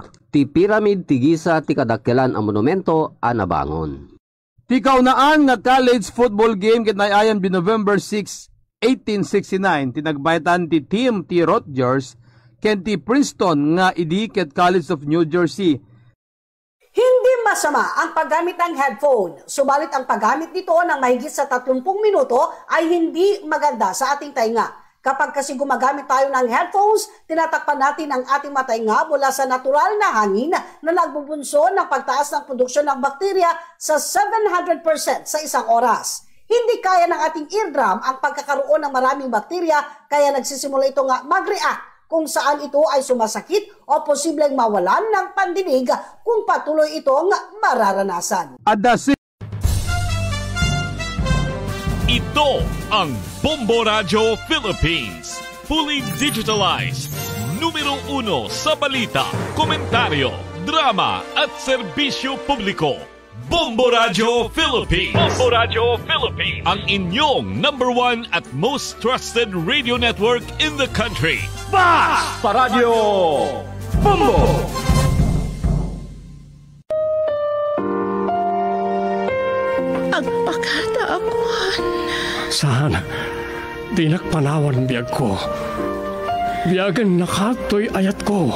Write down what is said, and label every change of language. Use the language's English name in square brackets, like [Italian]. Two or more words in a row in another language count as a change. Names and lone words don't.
[Iloko] Ti Pyramid ti Giza ti kadakkelan a monumento a nabangon. Ti kaunaan nga [English] college football game [Iloko] ket nayayan bi November 6, 1869 tinagbaytan ti team ti Rutgers ken ti Princeton nga idi ket College of New Jersey. [Filipino] Hindi masama ang paggamit ng headphone, subalit ang paggamit nito ng mahigit sa 30 minuto ay hindi maganda sa ating tainga. Kapag kasi gumagamit tayo ng headphones, tinatakpan natin ang ating matainga mula sa natural na hangin na nagbubunso ng pagtaas ng produksyon ng bakterya sa 700% sa isang oras. Hindi kaya ng ating eardrum ang pagkakaroon ng maraming bakterya, kaya nagsisimula ito nga mag-react kung saan ito ay sumasakit o posibleng mawalan ng pandinig kung patuloy itong mararanasan. Ito ang Bombo Radio Philippines. [English] Fully digitalized. [Filipino] Numero 1 sa balita, komentaryo, drama at serbisyo publiko. Bombo Radio Philippines. Bombo Radio Philippines. Ang inyong #1 at [English] most trusted radio network in the country. [Filipino] Basta Radio Bombo. [Iloko] Agpakataakuan. Saan? Di nakpanawan biyag ko. Biyagan nakatoy ayat ko.